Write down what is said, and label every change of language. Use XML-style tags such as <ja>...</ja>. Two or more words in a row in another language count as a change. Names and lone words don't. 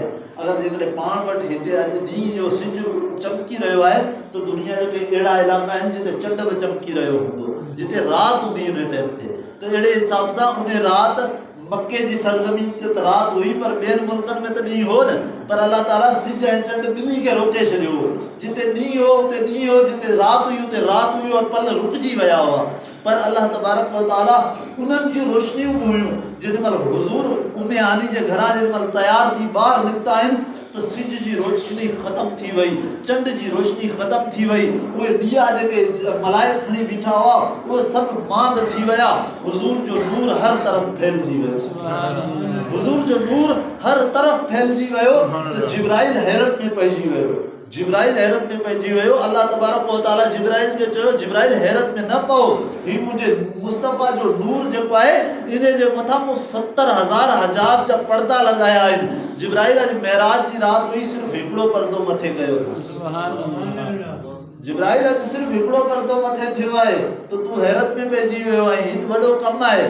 <sd>अगर जेकॾहिं पाण वटि हिते अॼु ॾींहं जो सिज चमकी रहियो आहे तो दुनिया जो के अहिड़ा इलाइक़ा आहिनि जिते चंड बि चमकी रहियो हूंदो, जिते राति हूंदी उन टाइम ते। तो अहिड़े हिसाब सां उन राति मक्के जी सरज़मीन ते त राति हुई, पर ॿियनि मुल्कनि में त ॾींहुं हो न, पर अल्लाह ताला सिज ऐं चंड ॿिन्ही खे रोके छॾियो हो। जिते ॾींहुं हो उते ॾींहुं हो, जिते राति हुई उते राति हुई, और पल रुकिजी विया हुआ। पर अल्लाह तबारक व तआला उन्हनि जी रोशनियूं बि हुयूं। जेॾीमहिल हुज़ूर उम्मे आनी जे घरां जेॾीमहिल तयार थी ॿाहिरि निकिता आहिनि तो सिज जी रोशनी ख़तम थी वई, चंड जी रोशनी ख़तम थी वई, उहे ॾीआ जेके मलाइक खणी बीठा हुआ उहे सभु मांद थी विया। हुज़ूर जो नूर हर तरफ़ फैलिजी वियो, हुज़ूर जो नूर हर तरफ़ फैलिजी वियो। तो जिब्राइल हैरत में पइजी वियो, जिब्राइल हैरत में पइजी वियो। अल्लाह तबारक व तआला जिब्राइल खे चयो, जिब्राइल हैरत में न पओ, ही मुंहिंजे मुस्तफ़ा जो नूर जेको आहे इन जे मथां मूं 70,000 हजाब जा पर्दा लॻाया आहिनि। जिब्राइल अॼु मेराज जी राति हुई, सिर्फ़ु हिकिड़ो पर्दो मथे कयो। जिब्राइल अॼु सिर्फ़ु हिकिड़ो पर्दो मथे थियो आहे, तो तूं हैरत में पइजी वियो आहीं, ही वॾो कमु आहे।</sd>